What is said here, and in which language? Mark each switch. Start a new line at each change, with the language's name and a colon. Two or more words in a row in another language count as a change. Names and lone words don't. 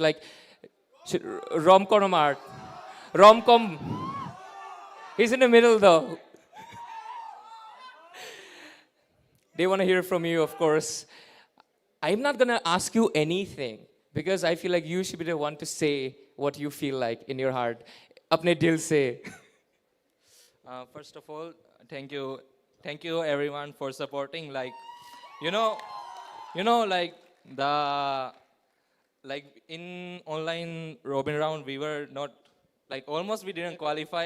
English: Like, Romcom or Mart? Romcom. He's in the middle though. They want to hear from you, of course. I'm not gonna ask you anything because I feel like you should be the one to say what you feel like in your heart.
Hindi: अपने दिल से.
English: First of all, thank you everyone for supporting. Like, you know, like the like in online Robin round, we were not like almost we didn't qualify.